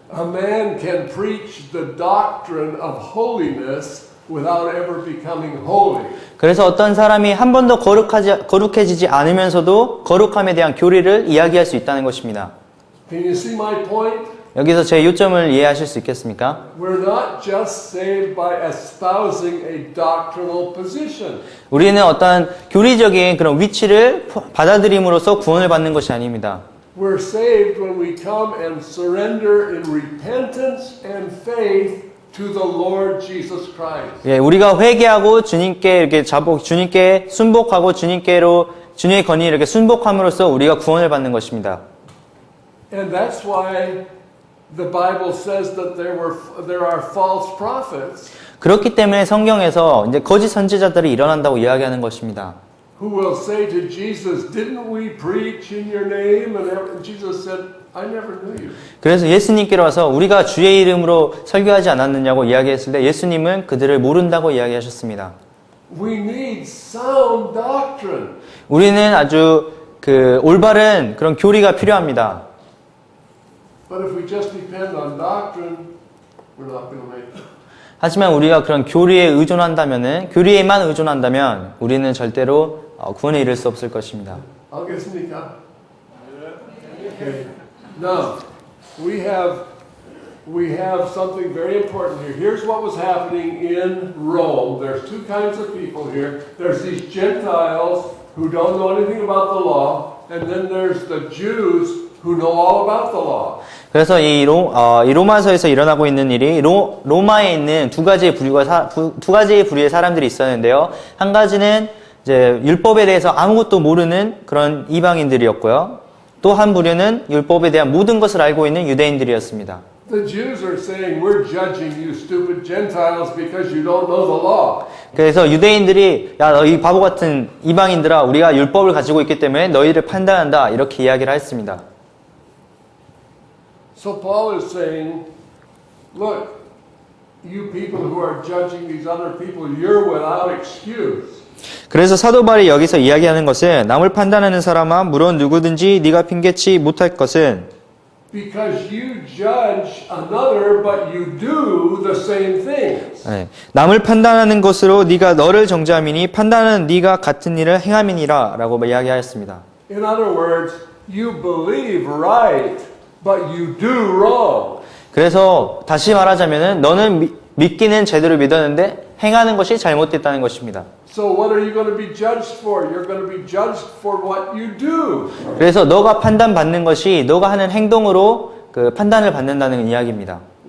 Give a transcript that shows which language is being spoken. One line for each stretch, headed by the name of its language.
English: A man can preach the doctrine of holiness without ever becoming holy.
Korean: 그래서 어떤 사람이 한 번도 거룩해지지 않으면서도 거룩함에 대한 교리를 이야기할 수 있다는 것입니다.
English: Can you see my point?
Korean: 여기서 제 요점을 이해하실 수 있겠습니까?
English: We're not just saved by espousing a doctrinal position.
Korean: 우리는 어떤 교리적인 그런 위치를 받아들임으로써 구원을 받는 것이 아닙니다.
English: We're saved when we come and surrender in repentance and faith to the Lord Jesus Christ.
Korean: 예, 우리가 회개하고 주님께 주님께 순복하고 주님의 권위에 이렇게 순복함으로써 우리가 구원을 받는 것입니다.
English: And that's why the Bible says that there are false prophets.
Korean: 그렇기 때문에 성경에서 이제 거짓 선지자들이 일어난다고 이야기하는 것입니다.
English: Who will say to Jesus, "Didn't we preach in your name?" And Jesus said, "I never knew you."
Korean: 그래서 예수님께로 와서 우리가 주의 이름으로 설교하지 않았느냐고 이야기했을 때 예수님은 그들을 모른다고 이야기하셨습니다.
English: We need sound doctrine.
Korean: 우리는 아주 올바른 그런 교리가 필요합니다.
English: But if we just depend on doctrine, we're not going to make it.
Korean: 하지만 우리가 그런 교리에만 의존한다면 우리는 절대로 구원에 이를 수 없을 것입니다. 알겠습니까?
English: Okay. Now, we have we have something very important here. Here's what was happening in Rome. There's two kinds of people here. There's these Gentiles who don't know anything about the law, and then there's the Jews who know all about the law.
Korean: 그래서 이 로마서에서 일어나고 있는 일이 로마에 있는 두 가지의 부류의 사람들이 있었는데요. 한 가지는 이제 율법에 대해서 아무것도 모르는 그런 이방인들이었고요. 또 한 부류는 율법에 대한 모든 것을 알고 있는 유대인들이었습니다.
English: The Jews are saying, we're judging you stupid Gentiles because you don't know the law.
Korean: 그래서 유대인들이 야, 너희 바보 같은 이방인들아, 우리가 율법을 가지고 있기 때문에 너희를 판단한다, 이렇게 이야기를 했습니다.
English: So Paul is saying, look, you people who are judging these other people, you're without excuse.
Korean: 그래서 사도 바울이 여기서 이야기하는 것은 남을 판단하는 사람아, 물론 누구든지 네가 핑계치 못할 것은
English: Because you judge another, but you do the same things.
Korean: 네, 남을 판단하는 것으로 네가 너를 정죄함이니 판단은 네가 같은 일을 행함이니라 라고 이야기하였습니다.
English: In other words, you believe right, but you do wrong.
Korean: 그래서 다시 말하자면은 너는 믿기는 제대로 믿었는데 행하는 것이 잘못됐다는 것입니다.
English: So what are you going to be judged for? You're going to be judged for what you do.
Korean: 그래서 너가 판단받는 것이 너가 하는 행동으로 그 판단을 받는다는 이야기입니다.